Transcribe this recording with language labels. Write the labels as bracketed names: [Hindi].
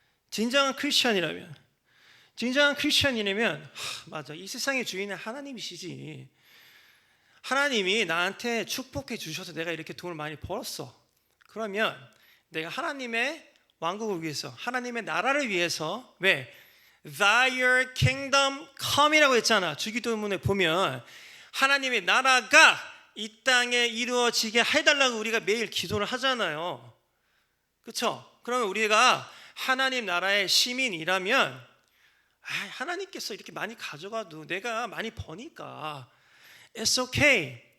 [Korean] 진정한 크리스천이라면 맞아, 이 세상의 주인은 하나님이시지. 하나님이 나한테 축복해 주셔서 내가 이렇게 돈을 많이 벌었어. 그러면 내가 하나님의 왕국을 위해서, 하나님의 나라를 위해서, 왜? [English] Thy kingdom come이라고 [Korean] 했잖아. 주기도문에 보면 하나님의 나라가 이 땅에 이루어지게 해달라고 우리가 매일 기도를 하잖아요. 그렇죠? 그러면 우리가 하나님 나라의 시민이라면 하나님께서 이렇게 많이 가져가도 내가 많이 버니까 [English] It's okay.